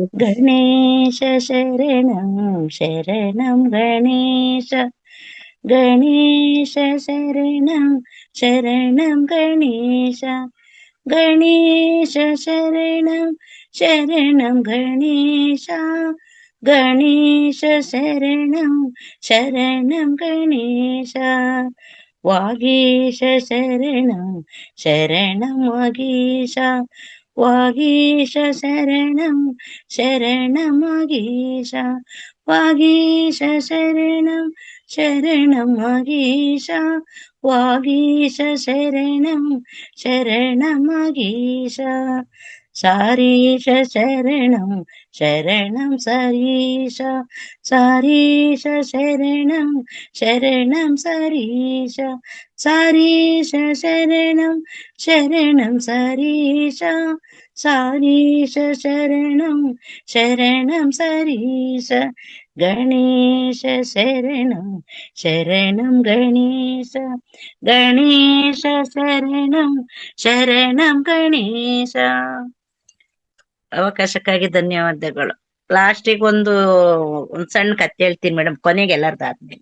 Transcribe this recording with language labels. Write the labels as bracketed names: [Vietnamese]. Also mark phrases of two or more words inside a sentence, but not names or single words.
[Sanskrit] ಗಣೇಶ ಶರಣಂ ಶರಣಂ ಗಣೇಶ, ಗಣೇಶ ಶರಣಂ ಶರಣಂ ಗಣೇಶ, ಗಣೇಶ ಶರಣಂ ಶರಣಂ ಗಣೇಶ, ಗಣೇಶ ಶರಣಂ ಶರಣಂ ಗಣೇಶ, ವಾಗೀಶ ಶರಣಂ ಶರಣಂ ವಾಗೀಶ, ವಾಗೀಶ ಶರಣಂ ಶರಣಂ ವಾಗೀಶ, ವಾಗೀಶ ಶರಣಂ ಶರಣಂ ವಾಗೀಶ, ವಾಗೀಶ ಶರಣಂ ಶರಣಂ ವಾಗೀಶ, ಸಾರೀಶ ಶರಣಂ ಶರಣಂ ಸರೀಶ, ಸಾರೀಶ ಶರಣಂ ಶರಣಂ ಸರೀಶ, ಸಾರೀಶ ಶರಣಂ ಶರಣಂ ಸರೀಶ, ಸಾರೀಶ ಶರಣಂ ಶರಣಂ ಸರೀಶ, ಗಣೇಶ ಶರಣಂ ಶರಣಂ ಗಣೇಶ, ಗಣೇಶ ಶರಣಂ ಶರಣಂ ಗಣೇಶ. [Kannada] ಅವಕಾಶಕ್ಕಾಗಿ ಧನ್ಯವಾದಗಳು. ಲಾಸ್ಟಿಗೆ ಒಂದ್ ಸಣ್ಣ ಕಥೆ ಹೇಳ್ತೀನಿ ಮೇಡಮ್, ಕೊನೆಗೆ ಎಲ್ಲರದಾದ್ಮೇಲೆ.